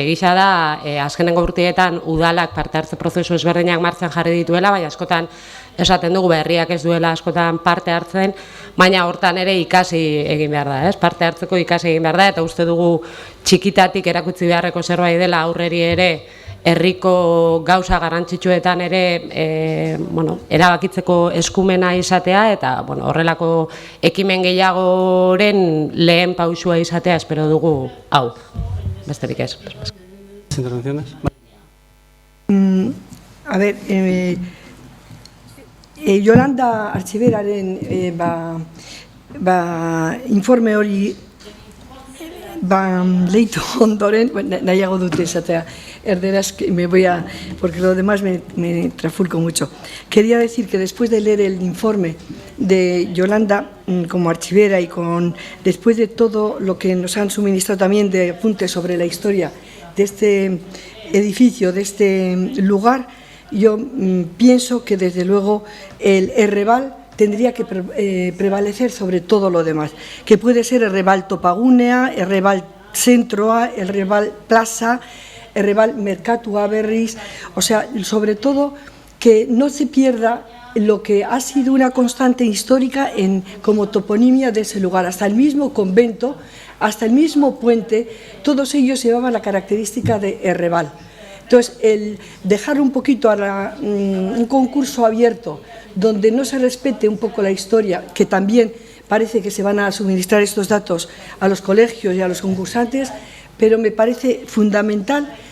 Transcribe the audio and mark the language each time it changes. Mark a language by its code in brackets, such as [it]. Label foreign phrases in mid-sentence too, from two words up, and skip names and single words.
[eu] gisa da, azkenengo urteetan udalak parte hartze prozesu ezberdinak martxan jarri dituela, baina askotan esaten dugu herriak ez duela askotan parte hartzen, baina hortan ere ikasi egin behar da, parte hartzeko ikasi egin behar da, eta uste dugu txikitatik erakutsi beharreko zerbait dela aurreri ere herriko gauza garrantzitsuetan ere erabakitzeko eskumena izatea, eta horrelako ekimen gehiagoren lehen pausua izatea espero dugu hau. Besterik ez. [es] ¿Intervenciones? A ver, [eu] Yolanda Archiberaren informe hori leitu ondoren, nahiago dute esatea, erderaz, [es] porque lo demás me trafulco mucho. Quería decir que después de leer el informe de Yolanda como archivera y después de todo lo que nos han suministrado también de apuntes sobre la historia de este edificio, de este lugar, yo pienso que desde luego el Errebal tendría que prevalecer sobre todo lo demás, que puede ser Errebal Topagunea, Errebal Zentroa, Errebal Plaza, Errebal Merkatua Berriz, o sea, sobre todo que no se pierda lo que ha sido una constante histórica como toponimia de ese lugar, hasta el mismo convento, hasta el mismo puente, todos ellos llevaban la característica de Errebal. Entonces, el dejar un poquito a un concurso abierto donde no se respete un poco la historia, que también parece que se van a suministrar estos datos a los colegios y a los concursantes, pero me parece fundamental